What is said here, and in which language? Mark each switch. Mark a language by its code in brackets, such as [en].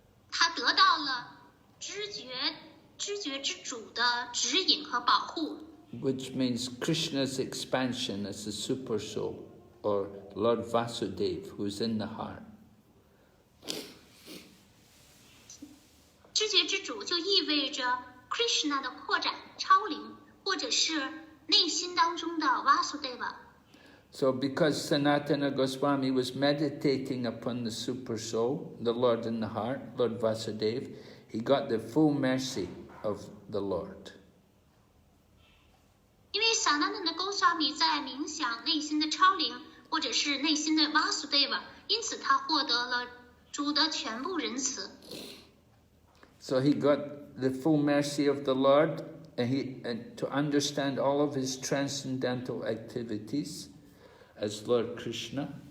[zh] 他得到了知觉之主的指引和保护。 [en] Which means Krishna's expansion as the super soul, or Lord Vasudeva, who's in the heart. [zh] 知觉之主就意味着 Krishna 的扩展、超灵，或者是内心当中的 Vasudeva。 [en] So because Sanatana Goswami was meditating upon the super soul, the Lord in the heart, Lord Vasudeva, he got the full mercy of the Lord. [zh] 因为 Sanatana Goswami 在冥想内心的超灵，或者是内心的 Vasudeva， 因此他获得了主的全部仁慈。 [en] So he got the full mercy of the Lord, and to understand all of his transcendental activities as Lord Krishna.